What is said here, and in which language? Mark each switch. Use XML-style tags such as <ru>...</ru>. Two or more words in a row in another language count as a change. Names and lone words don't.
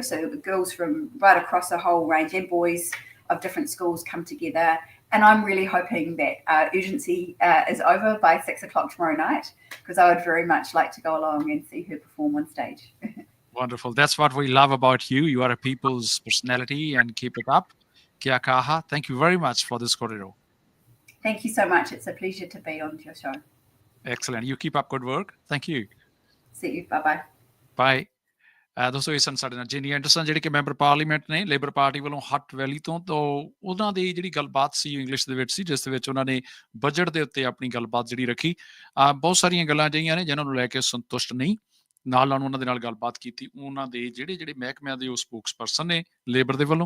<en>So the girls from right across the whole range and boys of different schools come together. And I'm really hoping that urgency is over by 6 o'clock tomorrow night, because I would very much like to go along and see her perform on stage. Wonderful. That's what we love about you. You are a people's personality, and keep it up.</en> <mi>Kia kaha.</mi> <en>Thank you very much for this corridor. Thank you so much. It's a pleasure to be on your show. Excellent. You keep up good work. Thank you. See you. Bye-bye. Bye.</en> <pa>ਦੋਸਤੋ ਇਹ ਸਨ ਸਾਡੇ ਨਾਲ ਜਿਨੀ ਐਂਡਰਸਨ, ਜਿਹੜੇ ਕਿ</pa> <en>member parliament</en> <pa>ਨੇ ਲੇਬਰ ਪਾਰਟੀ ਵੱਲੋਂ ਹੱਟ ਵੈਲੀ ਤੋਂ। ਉਹਨਾਂ ਦੀ ਜਿਹੜੀ ਗੱਲਬਾਤ ਸੀ ਇੰਗਲਿਸ਼ ਦੇ ਵਿੱਚ ਸੀ, ਜਿਸ ਦੇ ਵਿੱਚ ਉਹਨਾਂ ਨੇ ਬਜਟ ਦੇ ਉੱਤੇ ਆਪਣੀ ਗੱਲਬਾਤ ਜਿਹੜੀ ਰੱਖੀ। ਬਹੁਤ ਸਾਰੀਆਂ ਗੱਲਾਂ ਅਜਿਹੀਆਂ ਨੇ ਜਿਨ੍ਹਾਂ ਨੂੰ ਲੈ ਕੇ ਸੰਤੁਸ਼ਟ ਨਹੀਂ, ਨਾਲ ਉਹਨਾਂ ਦੇ ਨਾਲ ਗੱਲਬਾਤ ਕੀਤੀ ਉਹਨਾਂ ਦੇ ਜਿਹੜੇ ਮਹਿਕਮਿਆਂ ਦੇ ਉਹ ਸਪੋਕਸਪਰਸਨ ਨੇ ਲੇਬਰ ਦੇ ਵੱਲੋਂ।</pa>